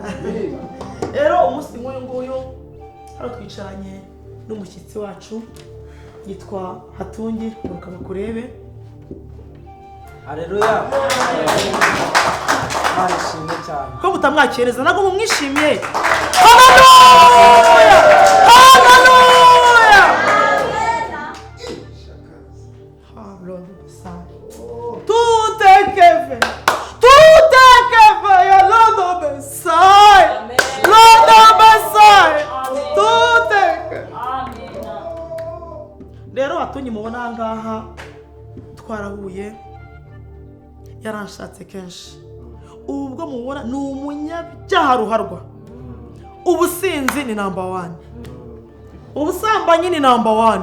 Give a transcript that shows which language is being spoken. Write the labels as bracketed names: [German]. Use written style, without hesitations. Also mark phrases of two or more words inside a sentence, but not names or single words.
[Kinyarwanda] Rero umunsi nk'uyu nguyu hano twicaranye n'umushyitsi wacu yitwa Hatungi. Muruka bakurebe. Haleluya. Arishimye cyane. Ko mutamwakereza ntabwo mumwishimiye. Haleluya! Haleluya! [French] Tout est fait. Tout est fait. [English] Ya Lord Messiah. Lord Messiah. [French] Tout est fait. [Kinyarwanda] Rero Hatungi mubona aha ngaha twarahuye, yaranshatse kenshi. Ubwo mubona ni umunyabyaha ruharwa. Ubusinzi ni number 1, ubusambanyi ni number 1.